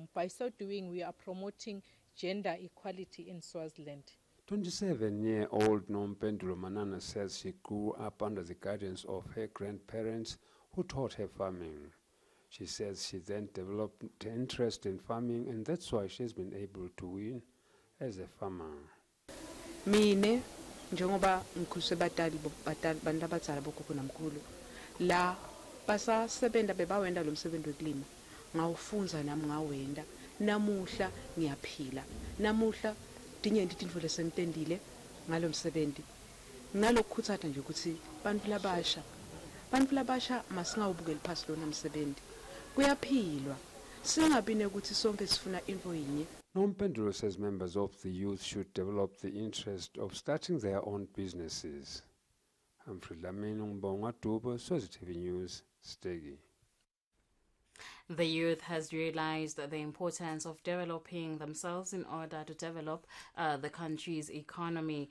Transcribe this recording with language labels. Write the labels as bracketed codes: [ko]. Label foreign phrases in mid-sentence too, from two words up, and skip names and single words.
[en] By so doing, we are promoting gender equality in Swaziland. 27-year-old Nompendulo Manana says she grew up under the guidance of her grandparents who taught her farming. She says she then developed interest in farming and that's why she's been able to win as a farmer. [ss] Mine njengoba ngikhuliswe batali bantu abadala bokhokho namkhulu la basasebenta bebawenda lo msebenzi wokulima ngawufunza nami ngawenda namuhla ngiyaphila namuhla dinyenti tintfo lesengitendile ngalo msebenzi ngalokukhuthatha nje ukuthi bantu labasha masingawubukeli phasi lona msebenzi kuyaphilwa singabi nekuthi sonke sifuna info yinye. [en] Nompendulo says members of the youth should develop the interest of starting their own businesses. Humphrey Lamini Mbonga Dubo, SwaziTV News, Stegi. The youth has realized the importance of developing themselves in order to develop the country's economy.